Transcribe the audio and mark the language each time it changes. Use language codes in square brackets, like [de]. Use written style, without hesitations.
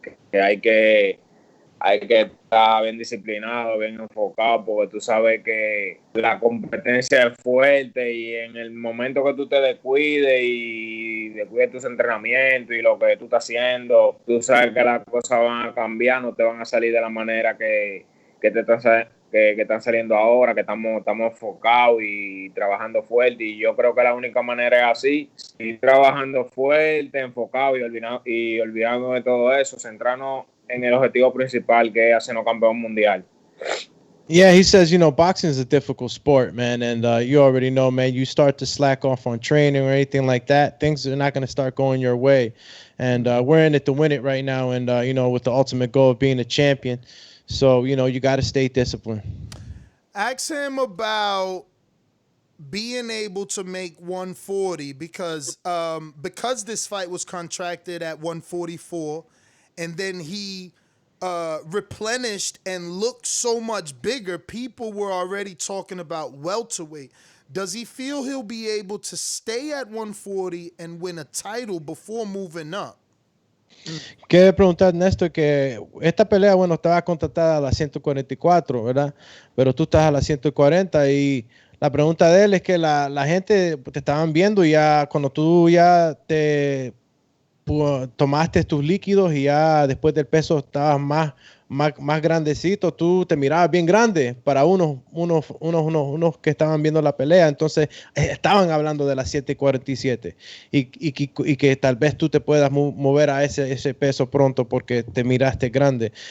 [es] que hay que estar bien disciplinado, bien enfocado, porque tú sabes que la competencia es fuerte, y en el momento que tú te descuides y descuides tus entrenamientos y lo que tú estás haciendo, tú sabes que las cosas van a cambiar, no te van a salir de la manera que están saliendo ahora, que estamos enfocados y trabajando fuerte. Y yo creo que la única manera es así, ir trabajando fuerte, enfocado y olvidando de todo eso, centrarnos en el objetivo principal, que es hacernos campeón mundial. [en] Yeah, he says, boxing is a difficult sport, man. And you already know, man, you start to slack off on training or anything like that, things are not going to start going your way. And we're in it to win it right now. And, with the ultimate goal of being a champion. So, you got to stay disciplined. Ask him about being able to make 140 because this fight was contracted at 144 and then he replenished and looked so much bigger, people were already talking about welterweight. Does he feel he'll be able to stay at 140 and win a title before moving up? [es] Quiero preguntar, Néstor, que esta pelea, bueno, estaba contratada a las 144, ¿verdad? Pero tú estás a las 140 y la pregunta de él es que la gente te estaban viendo ya cuando tú ya te tomaste tus líquidos y ya después del peso estabas más grandecito, tú te mirabas bien grande para unos que estaban viendo la pelea, entonces estaban hablando de las 7:47 y que tal vez tú te puedas mover a ese peso pronto porque te miraste grande.